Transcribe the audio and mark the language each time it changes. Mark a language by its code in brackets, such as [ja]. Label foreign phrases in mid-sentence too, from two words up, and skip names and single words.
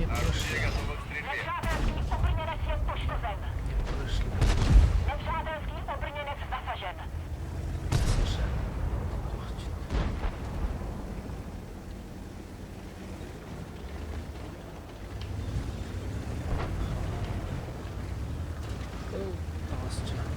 [ru] Орудие прошли. готово к стрельбе. [cs] Непřátelský obrněnec je poškozen. [ru] Не прошли. [cs] Nepřátelský obrněnec zasažen. [ru] Совершенно. Точно. Толстя.